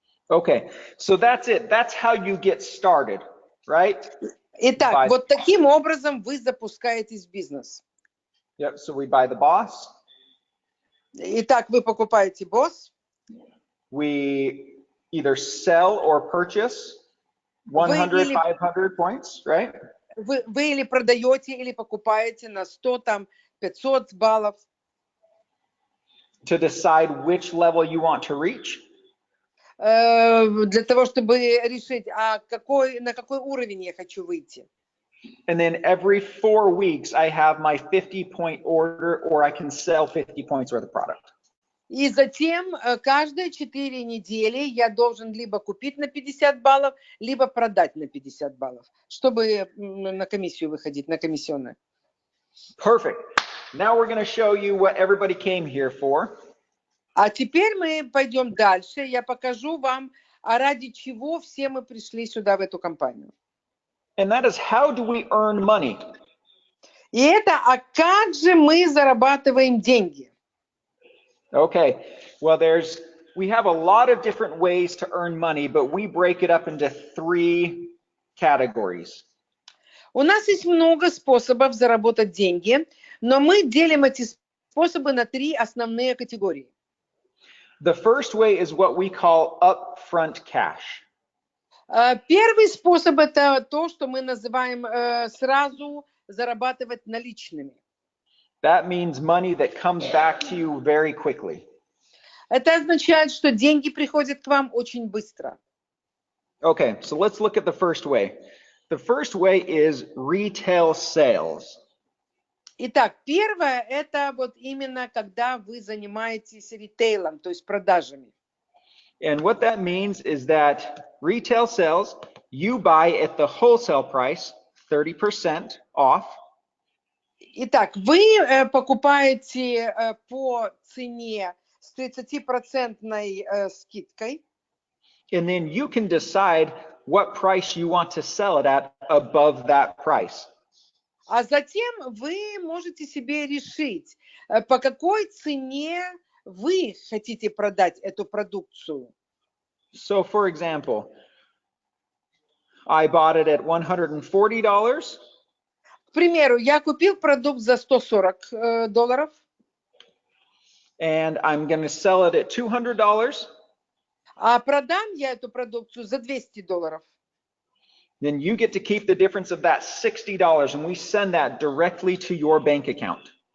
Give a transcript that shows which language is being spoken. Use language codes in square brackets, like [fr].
[en] Okay, so that's it. That's how you get started, right? [ru] Итак, вот таким образом вы запускаетесь в бизнес. [en] Yep, so we buy the boss. [ru] Итак, вы покупаете босс. [en] We either sell or purchase 100, 500 points, right? [ru] Вы или продаете, или покупаете на 100, там, 500 баллов. [en] To decide which level you want to reach. [ru] Для того, чтобы решить, на какой уровень я хочу выйти. [en] And then every 4 weeks, I have my 50-point order, or I can sell 50 points worth of product. [ru] И затем каждые 4 недели я должен либо купить на 50 баллов, либо продать на 50 баллов, чтобы на комиссию выходить, на комиссионную. [en] Perfect. Now we're going to show you what everybody came here for. [ru] А теперь мы пойдем дальше. Я покажу вам, ради чего все мы пришли сюда, в эту компанию. [en] And that is, how do we earn money? [ru] И это, как же мы зарабатываем деньги? [en] Okay, well, we have a lot of different ways to earn money, but we break it up into 3 categories. [ru] У нас есть много способов заработать деньги, но мы делим эти способы на 3 основные категории. [en] The first way is what we call upfront cash. [ru] Первый способ – это то, что мы называем сразу зарабатывать наличными. [en] That means money that comes back to you very quickly. [ru] Это означает, что деньги приходят к вам очень быстро. [en] Okay, so let's look at the first way. The first way is retail sales. [ru] Итак, первое – это вот именно когда вы занимаетесь ритейлом, то есть продажами. [en] And what that means is that retail sales, you buy at the wholesale price, 30% off. [ru] Итак, вы покупаете по цене с 30% скидкой. [en] And then you can decide what price you want to sell it at above that price. [ru] А затем вы можете себе решить, по какой цене вы хотите продать эту продукцию. [en] So, for example, I bought it at $140. [ru] К примеру, я купил продукт за $140. [en] And I'm going to sell it at $200. [ru] А продам я эту продукцию за $200. [en] Then you get to keep the difference of that $60, and we send that directly to your bank account.